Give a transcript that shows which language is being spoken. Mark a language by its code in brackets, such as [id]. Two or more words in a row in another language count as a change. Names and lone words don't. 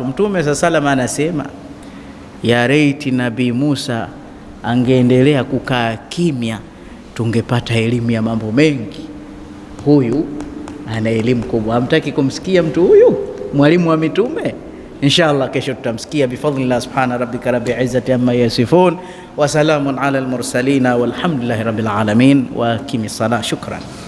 [sw] Mtume sallallahu anasema ya reiti Nabii Musa angeendelea kukaa kimya, tungepata elimu ya mambo mengi. Huyu ana elimu kubwa, hamtaki kumsikia mtu huyu mwalimu wa mitume? Inshallah kesho tutamsikia bifadlillah. [ar] سبحان ربك رب العزة عما يصفون وسلام على المرسلين والحمد لله رب العالمين وأقم الصلاة. [sw] Shukran.